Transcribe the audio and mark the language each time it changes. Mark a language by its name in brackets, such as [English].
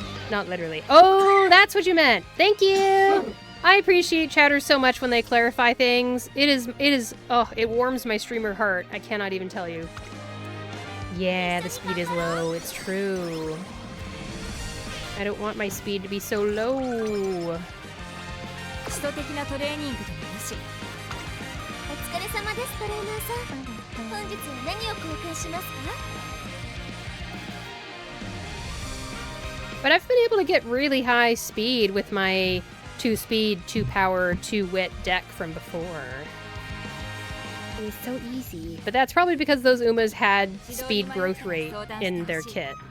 [English] Not literally. Oh, that's what you meant. Thank you. I appreciate chatters so much when they clarify things. Oh, it warms my streamer heart. I cannot even tell you. Yeah, the speed is low. It's true. I don't want my speed to be so low. [Japanese] 基礎的なトレーニングでもよし。お疲れ様ですトレーナーさん。本日は何を交換しますか？ [English] But I've been able to get really high speed with my 2 speed, 2 power, 2 wit deck from before. It's so easy. But that's probably because those Umas had speed growth rate in their kit.